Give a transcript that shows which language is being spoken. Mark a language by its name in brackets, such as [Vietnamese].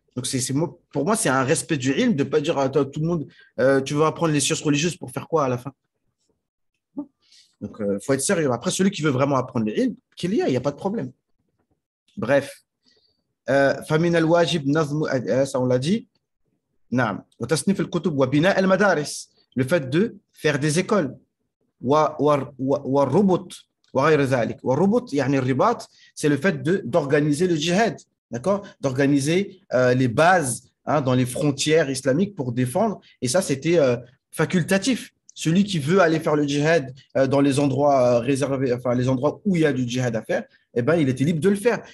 [French] Donc, pour moi, c'est un respect du ilm de ne pas dire à tout le monde tu veux apprendre les sciences religieuses pour faire quoi à la fin? Donc, il faut être sérieux. Après, celui qui veut vraiment apprendre l'ilm, qu'il y a, il n'y a pas de problème. Bref. [Arabic] فمن الواجب نظم [French] ça on l'a dit. [Arabic] نعم. وتصنيف الكتب وبناء المدارس. [French] Le fait de faire des écoles. [Arabic] والربط وغير ذلك. والربط يعني الرباط, [French] c'est le fait d'organiser le djihad, d'accord? D'organiser les bases dans les frontières islamiques pour défendre. Et ça, c'était facultatif. Celui qui veut aller faire le djihad dans les endroits réservés, enfin les endroits où il y a du djihad à faire, eh ben, il était libre de le faire.